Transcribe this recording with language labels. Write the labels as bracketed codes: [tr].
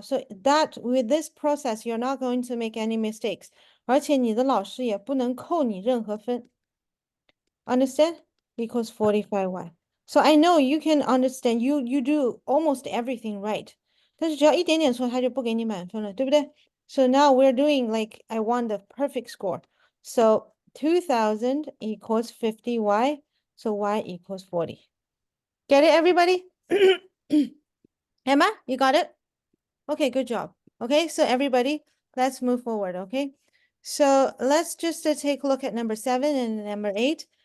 [en] So that with this process, you're not going to make any mistakes. [zh] 而且你的老师也不能扣你任何分. [en] Understand? Equals 45y. So I know you can understand, you do almost everything right. [zh] 但是只要一点点错，他就不给你满分了，对不对? [en] So now we're doing like I want the perfect score. So 2000 equals 50y. So y equals 40. Get it, everybody? Emma, you got it? Okay, good job. Okay, so everybody, let's move forward, okay? So let's just take a look at number 7 and number 8.